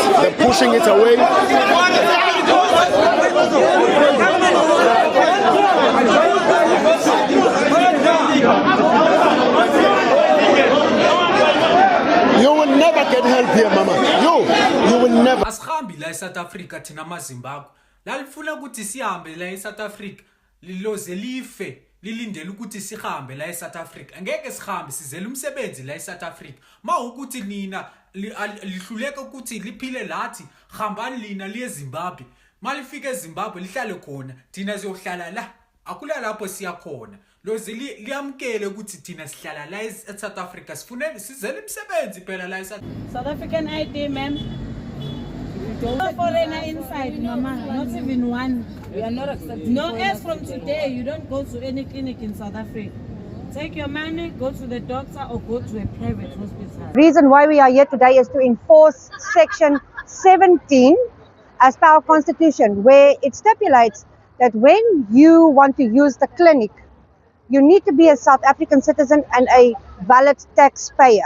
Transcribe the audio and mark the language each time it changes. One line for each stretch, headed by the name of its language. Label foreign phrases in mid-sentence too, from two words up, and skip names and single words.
English: They're pushing it away. You will never get help here, Mama. You will never.
North Ndebele: Asihambi la eSouth Africa thina amaZimbabwe. Lalifuna ukuthi sihambe la eSouth Africa liloze life lilindele ukuthi sihambe la eSouth Africa. Angeke sihambe sizele umsebenzi la eSouth Africa. Ma ukuthi nina lihluleka ukuthi liphile lathi hambani lina liye eZimbabwe. Malifika eZimbabwe lihlale khona thina siyohlala la. Akula lapho siya khona. Loze liyamkele ukuthi thina sihlala la eSouth Africa sifune sizele umsebenzi phela la eSouth
English: African ID, ma'am. No foreigner inside, mama. Not even one. We are not accepting. No, as from today, you don't go to any clinic in South Africa. Take your money, go to the doctor, or go to a private hospital. Reason why we are here today is to enforce Section 17 as per our Constitution, where it stipulates that when you want to use the clinic, you need to be a South African citizen and a valid taxpayer.